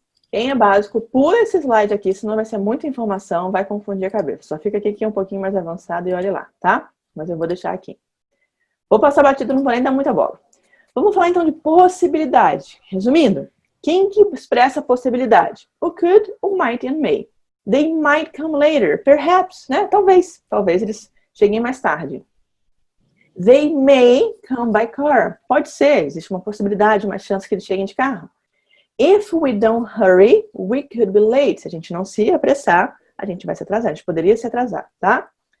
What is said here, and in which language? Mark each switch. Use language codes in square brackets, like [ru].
[pt] Quem é básico, pula esse slide aqui, senão vai ser muita informação, vai confundir a cabeça. Só fica aqui que é um pouquinho mais avançado e olha lá, tá? Mas eu vou deixar aqui. Vou passar batido, não vou nem dar muita bola. Vamos falar então de possibilidade. Resumindo, quem que expressa possibilidade? O could, o might and may. [en] They might come later, perhaps, né? [pt] Talvez eles cheguem mais tarde. [en] They may come by car. [pt] Pode ser, existe uma possibilidade, uma chance que eles cheguem de carro. [en] If we don't hurry, we could be late. [pt] Se a gente não se apressar, a gente vai se atrasar. A gente poderia se atrasar, tá?